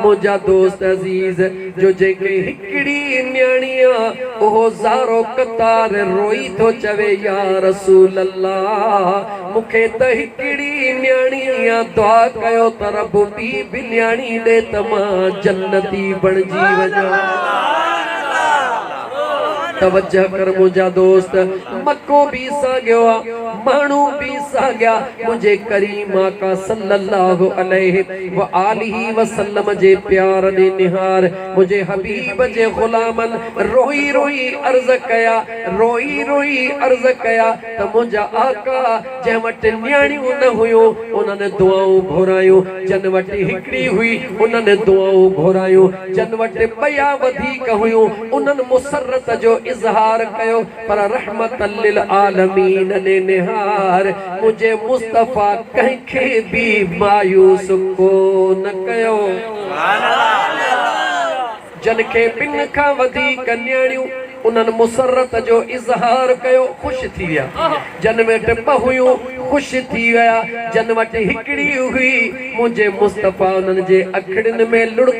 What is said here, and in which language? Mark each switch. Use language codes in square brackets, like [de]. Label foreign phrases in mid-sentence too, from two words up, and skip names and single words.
[sd] मुंहिंजा दोस्त अज़ीज़, जो जेके हिकिड़ी न्याणी आहे, उहो ज़ारो क़तार रोई थो चवे, [ar] يا رسول الله [sd] मूंखे त हिकिड़ी न्याणी आहे, दुआ कयो त रब ॿी बि न्याणी ॾे त मां जन्नती बणिजी वञां। तवज्जह कर मुझा दोस्त, मक्को भी साॻियो आहे, माण्हू भी साॻिया मुझे करीम आका [ar] صلى الله عليه وآله وسلم [sd] जे प्यार दे निहार मुझे हबीब जे गुलामन रोई रोई अर्ज कया, रोई रोई अर्ज कया त मुझा आका जंहिं वटि न्याणियूं न हुयूं उन्हनि दुआऊं घुरायूं, जन वटि हिकिड़ी हुई उन्हनि दुआऊं घुरायूं, जन वटि ॿया वधीक हुयूं उन्हनि मुसरत जो इज़हार कयो, पर [ar] رحمة للعالمين [sd] ने निहार मुझे मुस्तफ़ा कंहिंखे भी मायूस कोन कयो। जन खे ॿिन खां वधीक न्याणियूं उन्हनि मुसरत जो इज़हार कयो, ख़ुशि थी विया। जन वटि ॿ हुयूं ख़ुशि थी विया, जन वटि हिकिड़ी हुई मुंहिंजे मुस्तफ़ा उन्हनि जे अखिड़ियुनि में लुड़क